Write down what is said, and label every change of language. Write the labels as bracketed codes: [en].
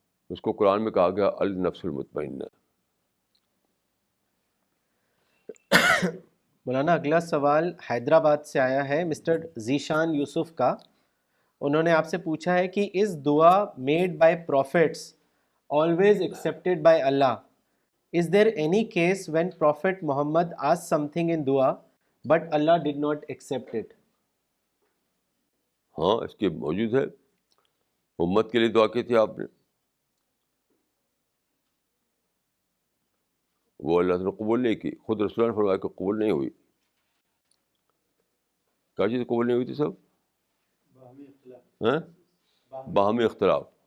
[ur] اس کو قرآن میں کہا گیا النفس المطمئنہ. مولانا اگلا سوال حیدرآباد سے آیا ہے مسٹر ذیشان یوسف کا. انہوں نے آپ سے پوچھا ہے کہ [en] Is دعا made by prophets always accepted by Allah? Is there any case when Prophet Muhammad asked something in dua but Allah did not accept it? [ur] ہاں، اس کی موجود ہے. امت کے لیے دعا کی تھی آپ نے، وہ اللہ نے قبول نہیں کی. خود رسول نے فرمایا کہ قبول نہیں ہوئی. کیا چیز قبول نہیں ہوئی تھی سب؟ باہمی اختلاف.